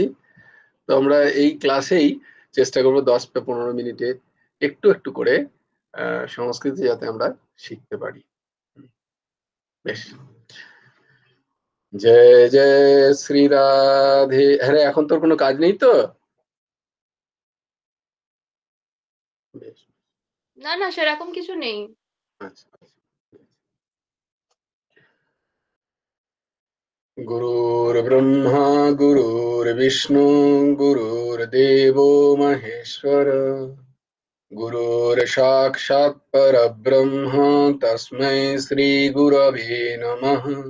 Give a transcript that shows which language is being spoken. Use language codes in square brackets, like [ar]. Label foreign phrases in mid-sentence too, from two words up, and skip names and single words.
[bn] তো আমরা এই ক্লাসেই চেষ্টা করবো 10 বা 15 মিনিটে একটু একটু করে সংস্কৃতি যাতে আমরা শিখতে পারি। হুম, বেশ। জয় জয় শ্রী রাধে। হ্যাঁ, এখন তোর কোনো কাজ নেই তো? বেশ। না না, সেরকম কিছু নেই। আচ্ছা আচ্ছা। [sa] गुरुर्ब्रह्मा गुरुर्विष्णु गुरुर्देवो महेश्वर गुरुर्साक्षात् परब्रह्म तस्मै श्रीगुरवे नमः।